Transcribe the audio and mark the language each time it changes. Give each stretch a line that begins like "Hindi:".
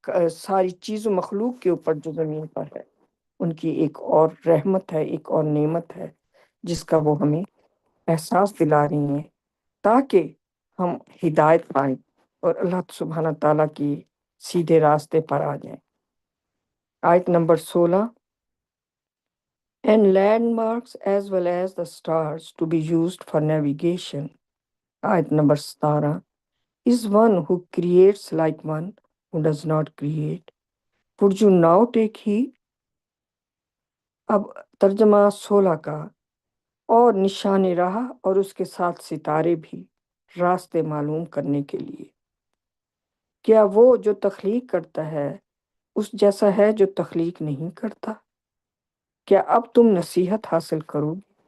Urdu: ساری چیز و مخلوق کے اوپر جو زمین پر ہے، ان کی ایک اور رحمت ہے، ایک اور نعمت ہے، جس کا وہ ہمیں احساس دلا رہی ہیں، تاکہ ہم ہدایت پائیں اور اللہ سبحانہ تعالیٰ کی سیدھے راستے پر آ جائیں۔ آیت number 16،
English: And landmarks as well as the stars to be used for navigation.
Urdu: آیت number 17،
English: Is one who creates like one who does not create. Would you now take heed?
Urdu: اب ترجمہ 16 کا، اور نشان راہ اور اس کے ساتھ ستارے بھی، راستے معلوم کرنے کے لیے۔ کیا وہ جو تخلیق کرتا ہے اس جیسا ہے جو تخلیق نہیں کرتا؟ کیا اب تم نصیحت حاصل کرو گے؟